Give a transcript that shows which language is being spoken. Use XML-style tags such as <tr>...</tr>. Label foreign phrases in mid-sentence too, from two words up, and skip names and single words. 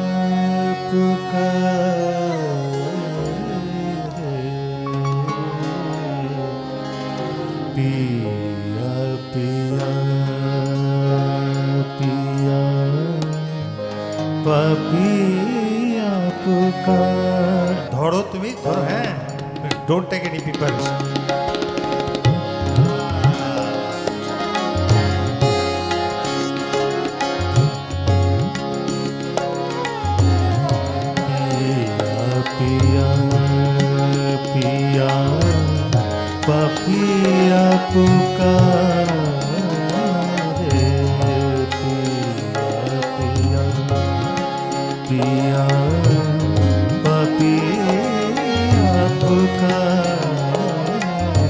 <hi>पुकारे पिया पिया पिया पपिया पुकार।</hi> <bn>ধরো তুমি, ধরো। হ্যাঁ,</bn> <en>Don't take any preparation.</en> <hi>पिया पिया पपिया पुकारे पिया पिया पिया पपिया पुकारे</hi>